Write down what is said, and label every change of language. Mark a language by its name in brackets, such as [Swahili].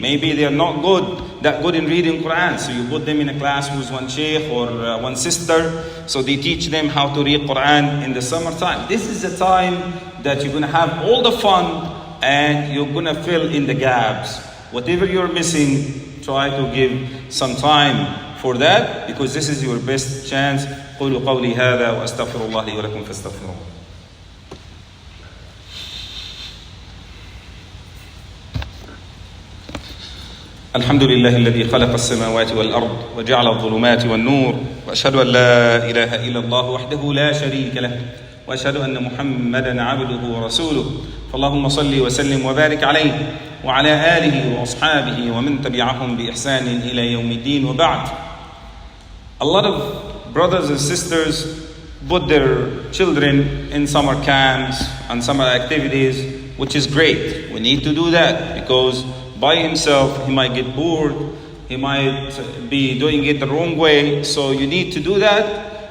[English] Maybe they're not that good in reading Quran, so you put them in a class with one sheikh or one sister, so they teach them how to read Quran in the summertime. This is the time that you're going to have all the fun and you're going to fill in the gaps. Whatever you're missing, try to give some time for that because this is your best chance. [Arabic] قولوا قولي هذا وأستغفر الله لي ولكم فاستغفروه. الحمد لله الذي خلق السماوات والأرض وجعل الظلمات والنور وأشهد أن لا إله إلا الله وحده لا شريك له وأشهد أن محمدا عبده ورسوله فاللهم صل وسلم وبارك عليه وعلى آله وأصحابه ومن تبعهم بإحسان إلى يوم الدين وبعد. [English] A lot of brothers and sisters put their children in summer camps and summer activities, which is great. We need to do that because by himself he might get bored, he might be doing it the wrong way, so you need to do that.